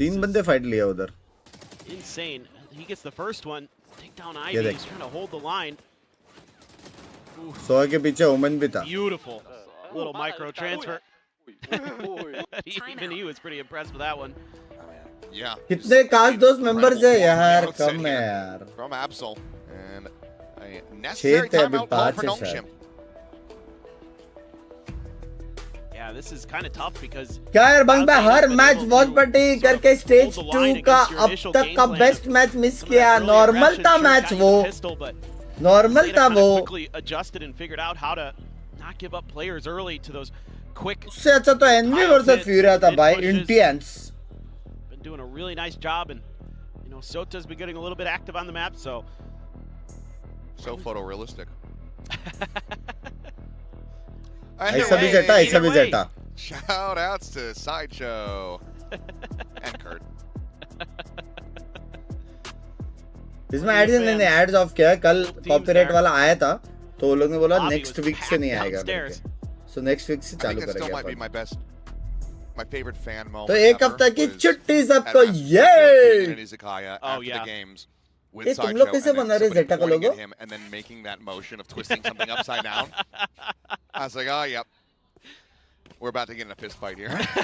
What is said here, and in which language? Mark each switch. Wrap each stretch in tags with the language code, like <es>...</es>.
<hi>3 बंदे फाइट लिया उधर</hi> <en>Insane. He gets the first one. Take down</en> <hi>ये</hi> <en>Ivy.</en> <hi>देख।</hi> <en>He's trying to hold the line.</en> <hi>100 के पीछे ओमन भी था.</hi> <en>Beautiful. Little micro transfer. Even he was pretty impressed with that one. Yeah.</en> <hi>कितने काश दोस्त मेंबर्स है यार, कम है यार.</hi> <en>From Absol and a necessary timeout call for Nongshim. Yeah, this is kind of tough because</en> <hi>क्या यार बंग भाई हर मैच वॉच पार्टी करके स्टेज 2 का अब तक का बेस्ट मैच मिस किया. नॉर्मल था मैच वो, नॉर्मल था वो.</hi> <en>adjusted and figured out how to not give up players early to those quick.</en> <hi>उससे अच्छा तो एनवी वर्सेस फ्यूरिया था भाई.</hi> <en>Intense. Been doing a really nice job, and you know Sota's been getting a little bit active on the map, so photorealistic.</en> <hi>ऐसा भी ZETA, ऐसा भी ZETA.</hi> <en>Shout outs to Sideshow and Kurt.</en> <hi>इसमें ads नहीं, ads of किया है. कल copyright वाला आया था तो वो लोग ने बोला नेक्स्ट वीक से नहीं आएगा करके. सो नेक्स्ट वीक से चालू करेंगे अपन.</hi> <en>My favorite fan moment.</en> <hi>तो एक हफ्ता की छुट्टी सबको. ये</hi> <en>oh yeah.</en> <hi>ये तुम लोग कैसे बना रहे ZETA का लोगो?</hi> <en>And then making that motion of twisting something upside down. I was like, oh yep, we're about to get in a fist fight here.</en>